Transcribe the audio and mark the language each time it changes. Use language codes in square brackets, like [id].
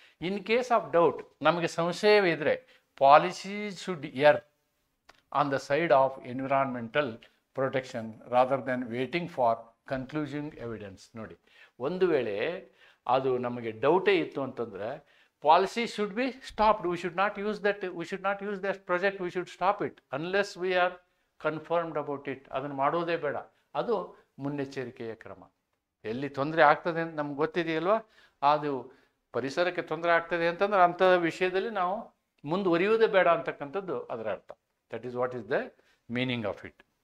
[en] in case of doubt, [kn] ನಮಗೆ ಸಂಶಯವಿದ್ರೆ [en] Policy should err on the side of environmental protection rather than waiting for conclusive evidence. [kn] ನೋಡಿ, ಒಂದು ವೇಳೆ ಅದು ನಮಗೆ ಡೌಟೇ ಇತ್ತು ಅಂತಂದರೆ [en] Policy should be stopped. we should not use that project. we should stop it unless we are confirmed about it. [kn] ಅದನ್ನು ಮಾಡೋದೇ ಬೇಡ. ಅದು ಮುನ್ನೆಚ್ಚರಿಕೆಯ ಕ್ರಮ. ಎಲ್ಲಿ ತೊಂದರೆ ಆಗ್ತದೆ ಅಂತ ನಮ್ಗೆ ಗೊತ್ತಿದೆಯಲ್ವಾ, ಅದು ಪರಿಸರಕ್ಕೆ ತೊಂದರೆ ಆಗ್ತದೆ ಅಂತಂದ್ರೆ ಅಂಥ ವಿಷಯದಲ್ಲಿ ನಾವು ಮುಂದುವರಿಯುವುದೇ ಬೇಡ ಅಂತಕ್ಕಂಥದ್ದು ಅದರ ಅರ್ಥ. [en] That is what is the meaning of it.